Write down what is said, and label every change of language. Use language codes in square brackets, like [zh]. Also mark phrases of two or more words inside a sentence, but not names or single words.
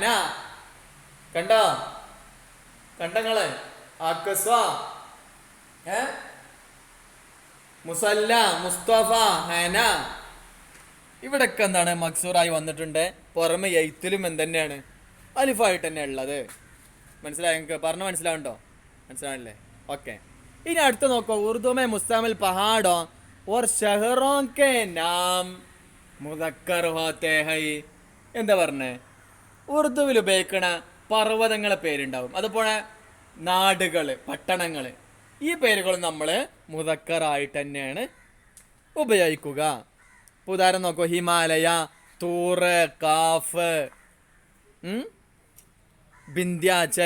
[ml] കണ്ടോ, കണ്ടങ്ങള് അക്സ, മുസല്ല, മുസ്തഫ, ഹന. ഇവിടൊക്കെ എന്താണ് മക്സൂറായി വന്നിട്ടുണ്ട്. പുറമെ എയ്ത്തിലും എന്തെന്നെയാണ് അലിഫായിട്ട് തന്നെ ഉള്ളത്. മനസ്സിലായോ? നിങ്ങൾക്ക് പറഞ്ഞു മനസ്സിലാവുണ്ടോ? മനസ്സിലാവില്ലേ? ഓക്കെ. ഇനി അടുത്ത് നോക്കോ, [ur] اردو میں مستعمل پہاڑوں اور شہروں کے نام مذکر ہوتے ہیں. [ml] എന്താ പറഞ്ഞേ? ഉറുദുവിൽ ഉപയോഗിക്കണ പർവ്വതങ്ങളെ പേരുണ്ടാവും, അതുപോലെ നാടുകള്, പട്ടണങ്ങള്, ഈ പേരുകൾ നമ്മൾ മുദക്കറായിട്ട് തന്നെയാണ് ഉപയോഗിക്കുക. ഉദാഹരണം നോക്കൂ, ഹിമാലയ, തൂറ്, കാഫ്, വിന്ധ്യാചൽ.